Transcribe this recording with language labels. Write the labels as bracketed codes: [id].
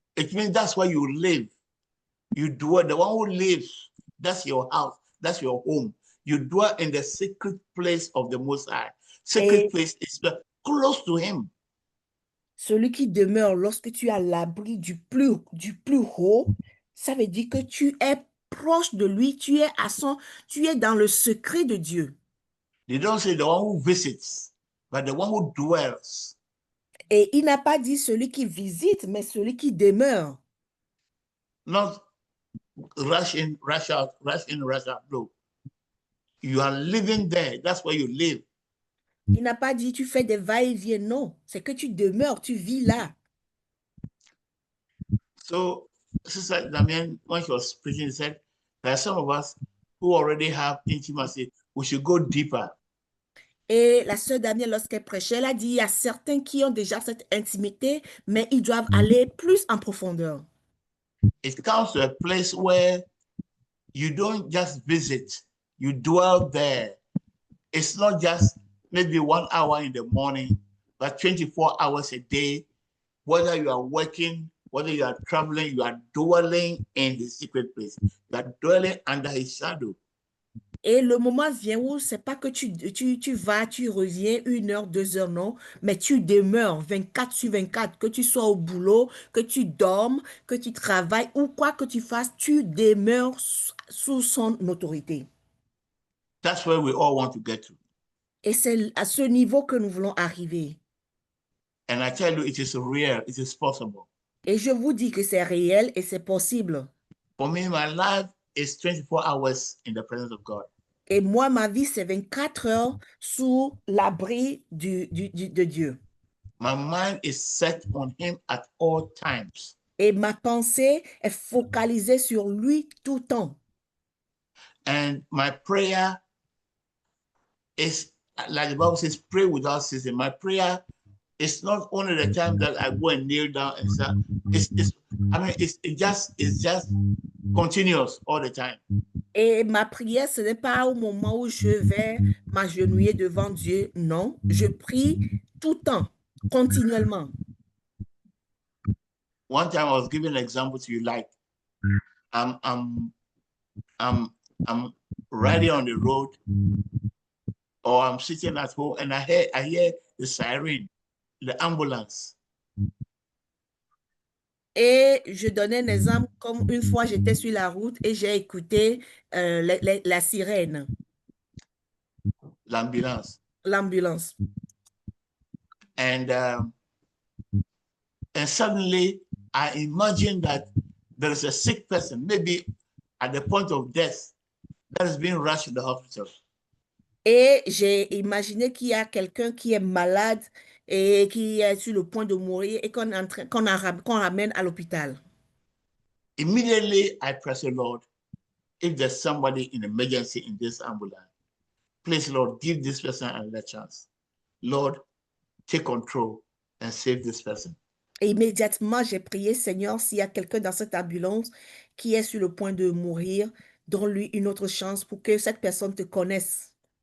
[en] It means that's where you live. You dwell. The one who lives, that's your house. That's your home. You dwell in the secret place of the Most High. Secret place is close to him. [fr] Celui qui demeure lorsque tu es à l'abri du plus haut, ça veut dire que tu es proche de lui, tu es dans le secret de Dieu. [en] They don't say the one who visits, but the one who dwells. [fr] Et il n'a pas dit celui qui visite, mais celui qui demeure. [en] Not rush in, rush out, rush in, rush out. No. You are living there. That's where you live. [fr] Il n'a pas dit tu fais des va-et-vient, non. C'est que tu demeures, tu vis là. [en] So, Sister Damien, when she was preaching, she said, there are some of us who already have intimacy. We should go deeper. [fr] Et la sœur Danielle, lorsqu'elle prêchait, elle a dit, il y a certains qui ont déjà cette intimité, mais ils doivent aller plus en profondeur. [en] It comes to a place where you don't just visit, you dwell there. It's not just maybe 1 hour in the morning, but 24 hours a day. Whether you are working, whether you are traveling, you are dwelling in the secret place. You are dwelling under his shadow. [fr] Et le moment vient où c'est pas que tu vas, tu reviens 1 heure, 2 heures, non, mais tu demeures 24 sur 24, que tu sois au boulot, que tu dormes, que tu travailles ou quoi que tu fasses, tu demeures sous son autorité. [en] That's where we all want to get to. [fr] Et c'est à ce niveau que nous voulons arriver. [en] And I tell you, it is real, it is possible. [fr] Et je vous dis que c'est réel et c'est possible. [en] For me, my life is 24 hours in the presence of God. [fr] Et moi, ma vie, c'est 24 heures sous l'abri de Dieu. [en] My mind is set on him at all times. [fr] Et ma pensée est focalisée sur lui tout le temps. [en] And my prayer is, like the Bible says, pray without ceasing. My prayer it's not only the time that I go and kneel down and say, it's just continuous all the time. [fr] Et ma prière, ce n'est pas au moment où je vais m'agenouiller devant Dieu. Non, je prie tout le temps, continuellement. [en] One time I was giving an example to you, like I'm riding on the road, or I'm sitting at home and I hear the siren, the ambulance. [fr] Et je donnais un exemple comme une fois j'étais sur la route et j'ai écouté la sirène, L'ambulance. l'ambulance. [en] And suddenly I imagine that there is a sick person, maybe at the point of death, that is being rushed to the hospital. [fr] Et j'ai imaginé qu'il y a quelqu'un qui est malade et qui est sur le point de mourir et qu'on ramène à l'hôpital. [en] Immediately I press the Lord, if there's somebody in emergency in this ambulance, please, Lord, give this person another chance. Lord, take control and save this person. [fr] Et immédiatement, j'ai prié, Seigneur, s'il y a quelqu'un dans cette ambulance qui est sur le point de mourir, donne-lui une autre chance pour que cette personne te connaisse.